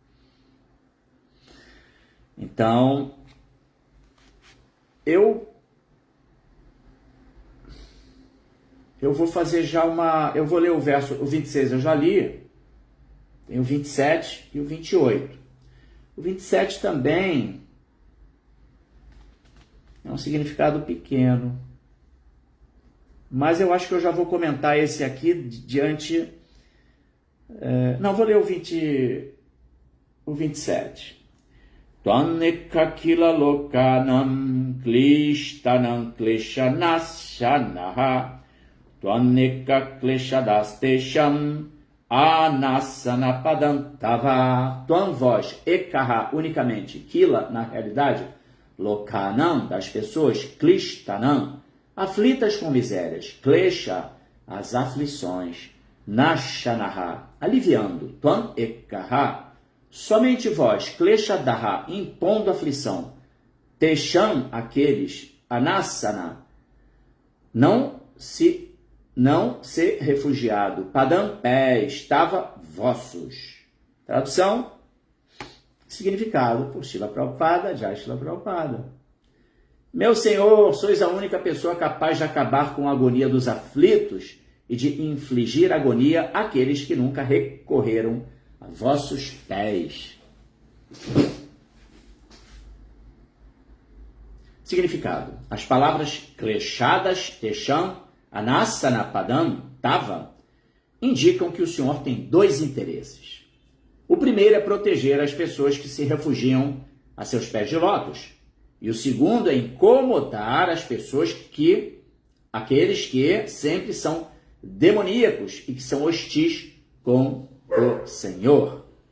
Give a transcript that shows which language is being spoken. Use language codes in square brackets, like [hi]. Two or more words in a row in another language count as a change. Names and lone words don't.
[pt] Então, eu vou fazer já eu vou ler o 26 eu já li, tem o 27 e o 28. O 27 também é um significado pequeno, mas eu acho que eu já vou comentar esse aqui diante... não, vou ler o 27. [sa] त्वमेकःकिल लोकानां क्लिष्टानां क्लेशनाशनः त्वमेकः क्लेशदस्तेषाम् अनासन्नपदांतव. [pt] Tvan, voz, ekaha, unicamente, kila, na realidade, lokanam, das pessoas, klishtanam, aflitas com misérias, klesha, as aflições, nashanaha, aliviando, [sa] त्वम् एकः, [pt] somente vós, kleshadaha, impondo aflição, tesham, aqueles, anasana, não ser refugiado, padam, pé, estava vossos. Tradução, significado por Srila Prabhupada, Jai Srila Prabhupada. Meu Senhor, sois a única pessoa capaz de acabar com a agonia dos aflitos e de infligir agonia àqueles que nunca recorreram a vossos pés. Significado. As palavras [sa] क्लेशदः तेषाम् अनासन्न पदम्, [pt] tava, indicam que o Senhor tem dois interesses. O primeiro é proteger as pessoas que se refugiam a seus pés de lótus. E o segundo é incomodar as pessoas aqueles que sempre são demoníacos e que são hostis com o Senhor.